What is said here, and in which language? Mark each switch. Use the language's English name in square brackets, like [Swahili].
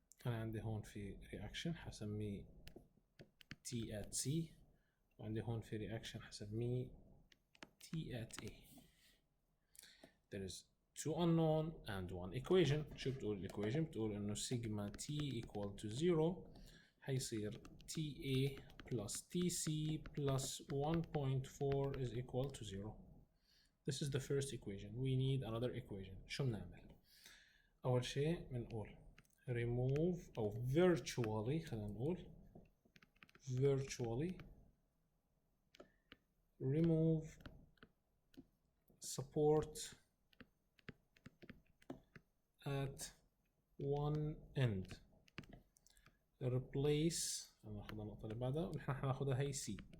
[Arabic] أنا عندي هون في رياكشن حسميه T at C وعندي هون في رياكشن حسميه T at A. [English] There is two unknown and one equation. [Arabic] شو بتقول الإيكويشن؟ بتقول إنه سيجما [English] T equal to 0 [Arabic] حيصير [English] TA plus TC plus 1.4 is equal to 0. This is the first equation. We need another equation. [Arabic] شو بنعمل؟ أول شيء بنقول [English] remove أو virtually [Arabic] خلينا نقول [English] virtually remove support at one end. replace [Arabic] هناخد النقطة اللي بعدها ونحن هناخدها هي C.